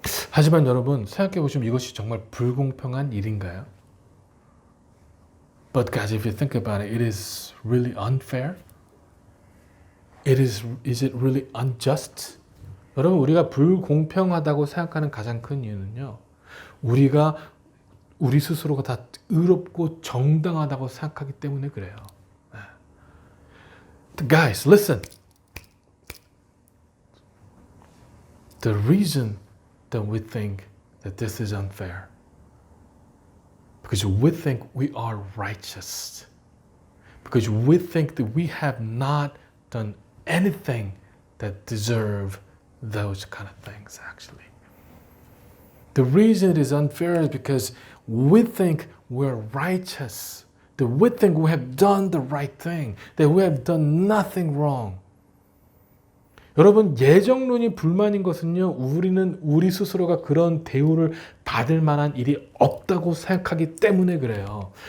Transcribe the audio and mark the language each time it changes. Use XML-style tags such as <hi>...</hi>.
<ko>하지만 여러분 생각해 보시면 이것이 정말 불공평한 일인가요?</ko> <en>But guys, if you think about it, it is really unfair. Is it really unjust?</en> <ko>여러분 우리가 불공평하다고 생각하는 가장 큰 이유는요. 우리가 우리 스스로가 다 의롭고 정당하다고 생각하기 때문에 그래요.</ko> <en>Guys, listen. The reason that we think that this is unfair because we think we are righteous. Because we think that we have not done anything that deserve those kind of things actually. The reason it is unfair is because we think we're righteous, that we think we have done the right thing, that we have done nothing wrong.</en> <ko>여러분 예정론이 불만인 것은요, 우리는 우리 스스로가 그런 대우를 받을 만한 일이 없다고 생각하기 때문에 그래요.</ko>